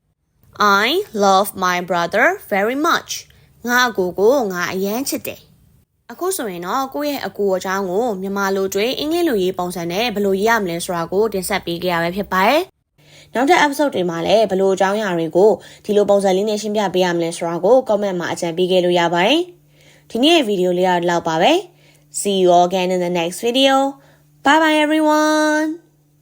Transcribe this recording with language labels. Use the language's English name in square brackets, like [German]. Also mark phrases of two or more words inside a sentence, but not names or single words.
[English] I love my brother very much [Burmese] ငါအကိုငါအရန်ချစ်တယ်အခုဆိုရင်တော့ကိုယ့်ရဲ့အကူအကြောင်းကိုမြန်မာလိုတွေအင်္ဂလိပ်လိုရေးပုံစံနဲ့ဘယ်လိုရေးရမလဲဆိုတာကိုတင်ဆက်ပေးခဲ့ရပဲဖြစ်ပါတယ်။နောက်ထပ် episode တွေမှာလည်းဘယ်လိုအကြောင်းအရာတွေကိုဒီလိုပုံစံလေးနဲ့ရှင်းပြပေးရမလဲဆိုတာကို comment မှာအကြံပေးခဲ့လို့ရပါတယ်။ဒီနေ့ရဲ့ဗီဒီယိုလေးကတော့ဒီလောက်ပါပဲ။ [English] See you all again in the next video. Bye bye everyone.